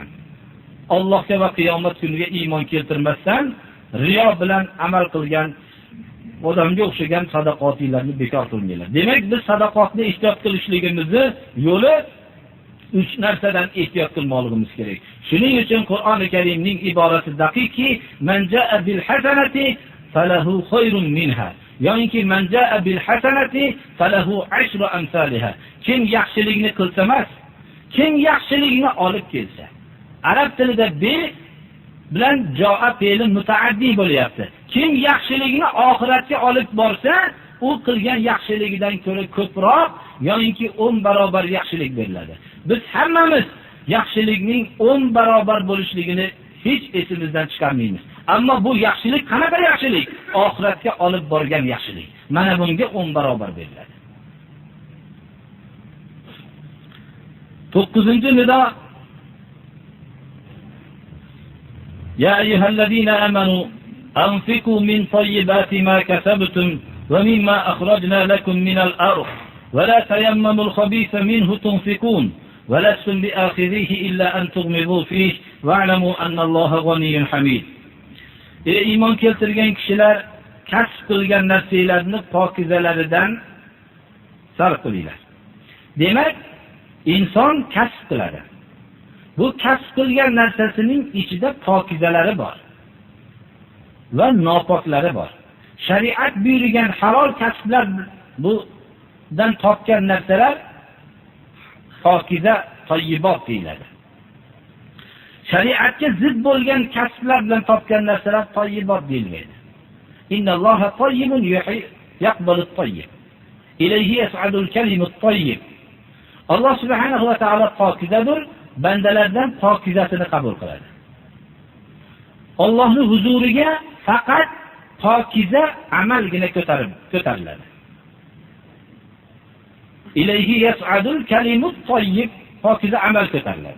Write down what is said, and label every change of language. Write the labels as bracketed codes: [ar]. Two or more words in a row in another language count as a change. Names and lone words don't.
[uz] Allohga va qiyomat kuniga iymon keltirmasdan riyo bilan amal qilgan odamga o'xshagan sadaqotinglarni bekor qilmanglar. Demak, biz sadaqotni ehtiyot qilishligimizni yo'li 3 narsadan ehtiyot qilmoqligimiz kerak. Shuning uchun Qur'oni Karimning iborasi daqiqki, [ar] من جاء بالحسنة فله خير منها. [uz] Yo'inki [ar] من جاء بالحسنة فله 10 أمثالها. [uz] Kim yaxshilikni qilsa emas, kim yaxshilikni olib kelsa. Arab tilida bi bilan jaa fe'li mutaaddi bo'lyapti. Kim yaxshilikni oxiratga olib borsa, u qilgan yaxshiligidan ko'ra ko'proq yo'inki 10 barobar yaxshilik beriladi. Biz hammamiz yaxshilikning 10 barobar bo'lishligini hech esimizdan chiqarmaymiz. Ammo bu yaxshilik qanaqa yaxshilik? Oxiratga olib borgan yaxshilik. Mana bunga 10 barobar beriladi. [ar] 9-nido يا أيها الذين آمنوا أنفقوا من طيبات ما كسبتم ومما أخرجنا لكم من الأرض ولا تيمموا الخبيث منه تنفقون ولستم بآخذيه إلا أن تغمضوا فيه واعلموا أن الله غني حميد. [uz] Ey iymon keltirgan kishilar, kasb qilgan narsalarni pokizalaridan sarf qilinglar. Demak, inson kasb qiladi. Bu kasb qilgan narsasining ichida pokizalari bor va nopoklari bor. Shariat buyurgan halol kasblar budan topgan narsalar pokiza, toyyibot deyiladi. Shariatga zid bo'lgan kasblar bilan topgan narsalar toyyibot deyilmaydi. [ar] إن الله طيب يقبل الطيب. إليه يصعد الكلم الطيب. [uz] Alloh [ar] سبحانه وتعالى [uz] pokizadir, bandalardan pokizasini qabul qiladi. Allohning huzuriga faqat pokiza amalgina ko'tariladi. [ar] إليه يصعد الكلم الطيب, [uz] pokiza amal ko'tariladi.